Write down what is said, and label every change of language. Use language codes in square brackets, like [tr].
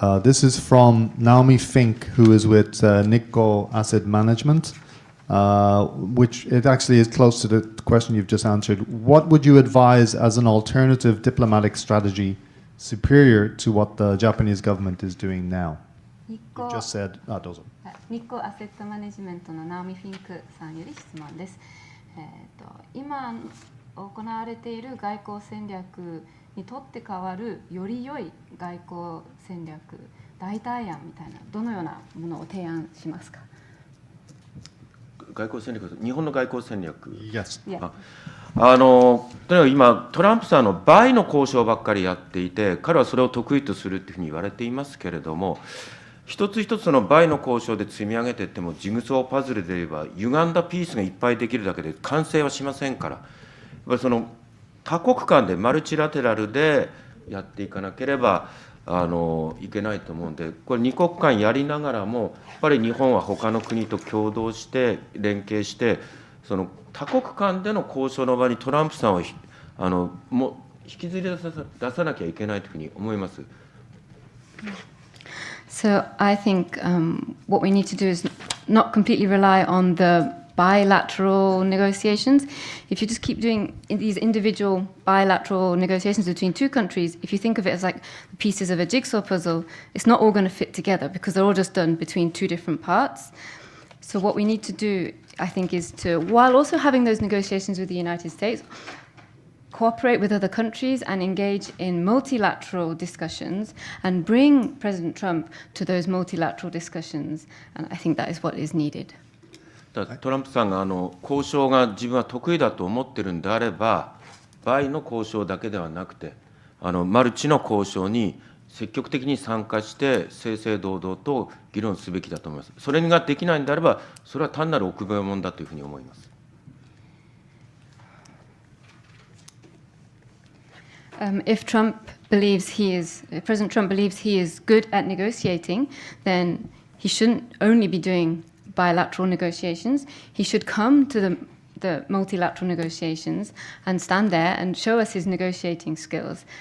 [en] This is from Naomi Fink, who is with Nikko Asset Management, which it actually is close to the question you've just answered. What would you advise as an alternative diplomatic strategy superior to what the Japanese government is doing now? You just said, [ja] どうぞ。日興アセットマネジメントのナオミ・フィンクさんより質問です。今行われている外交戦略にとって変わるより良い外交戦略、代替案みたいな、どのようなものを提案しますか？外交戦略、日本の外交戦略。 [en] Yes. [ja] とにかく今、トランプさんの倍の交渉ばっかりやっていて、彼はそれを得意とするというふうに言われていますけれども、一つ一つの倍の交渉で積み上げていっても、ジグソーパズルで言えば、歪んだピースがいっぱいできるだけで完成はしませんから、やっぱり多国間でマルチラテラルでやっていかなければいけないと思うんで、これ2国間やりながらも、やっぱり日本は他の国と共同して連携して、多国間での交渉の場にトランプさんをも引きずり出さなきゃいけないというふうに思います。 [en] So I think what we need to do is not completely rely on the bilateral negotiations. If you just keep doing these individual bilateral negotiations between two countries, if you think of it as like pieces of a jigsaw puzzle, it's not all going to fit together because they're all just done between two different parts. So what we need to do, I think, is to, while also having those negotiations with the United States, cooperate with other countries and engage in multilateral discussions and bring President Trump to those multilateral discussions. And I think that is what is needed. [ja] トランプさんが交渉が自分は得意だと思ってるんであれば、倍の交渉だけではなくて、マルチの交渉に積極的に参加して、正々堂々と議論すべきだと思います。それができないんであれば、それは単なる臆病者だというふうに思います。 [en] If President Trump believes he is good at negotiating, then he shouldn't only be doing bilateral negotiations. He should come to the multilateral negotiations and stand there and show us his negotiating skills.